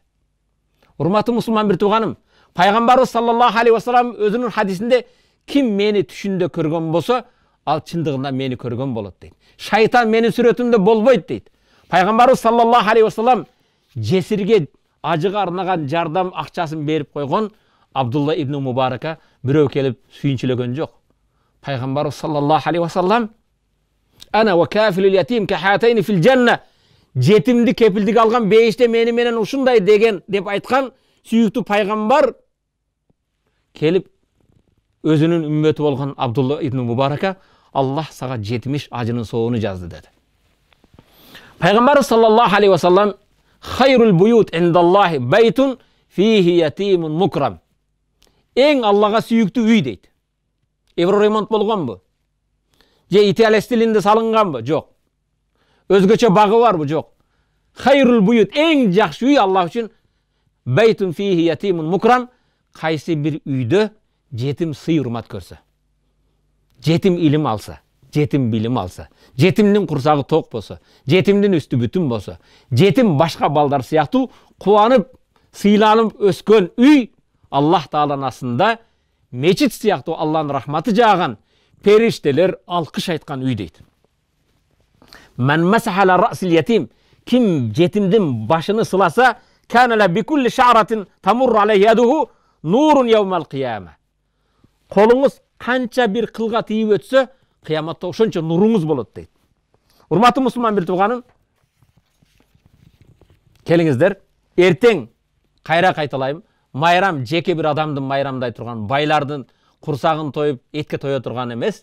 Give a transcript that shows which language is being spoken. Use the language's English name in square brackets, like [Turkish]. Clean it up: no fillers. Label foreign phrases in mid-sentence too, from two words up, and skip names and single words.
[Kyrgyz] Урматтуу мусулман бир тууганым, пайгамбарыбыз [Arabic] صلى الله عليه وسلم [Kyrgyz] өзүнүн хадисинде ким мени түшүндө көргөн болсо, ал чындыгында мени көргөн болот дейт. Шайтан менин сүрөтүмдө болбойт дейт. Пайгамбарыбыз [Arabic] صلى الله عليه وسلم [Kyrgyz] жесирге ажыга арнаган жардам акчасын берип койгон Абдулла ибн Мубарака бирөө келип сүйүнчүлөгөн жок. Пайгамбарыбыз [Arabic] صلى الله عليه وسلم أنا وكافل اليتيم كهاتين في الجنة, [Kyrgyz] жетимди кепилдик алган бейиште мени менен ушундай деген деп айткан сүйүктүү пайгамбар келип өзүнүн үммөтү болгон Абдулла ибн Мубарака Аллах сага 70 ажынын соогуну жазды деди. [Arabic] Пайгамбар صلى الله عليه وسلم خير البيوت عند الله بيت فيه يتيم مكرم. [Kyrgyz] Эң Аллага сүйүктүү үй дейт. Евроремонт болгонбу? Же Италия стилинде салынганбы? Жок. Өзгөчө багы барбы? Жок. [Arabic] خير البيوت, [Kyrgyz] эң жакшы үй Аллах үчүн [Arabic] بيت فيه يتيم مكرم, [Kyrgyz] кайсы бир үйдө жетим сый урмат көрсө, жетим илим алса, жетим билим алса, жетимдин курсагы ток болсо, жетимдин үстү бүтүн болсо, жетим башка балдар сыяктуу кубанып, сыйланып өскөн үй Аллах Тааланын астында мечит сыяктуу Алланын рахматы жааган, периштелер алкыш айткан үй дейт. [Arabic] من مسح رأس يتيم, [Kyrgyz] ким жетимдин башыны сыласа, [Arabic] كان له بكل شعرة تمر عليه يده نور يوم القيامة. [Kyrgyz] Колуңуз канча бир кылга тийип өтсө, кыяматта ошончо нуруңуз болот дейт. Урматтуу мусулман бир тууганым, келиңиздер, эртең кайра кайталайм. Майрам жеке бир адамдын майрамдай турган, байлардын курсагын тоюп, этке тое турган эмес.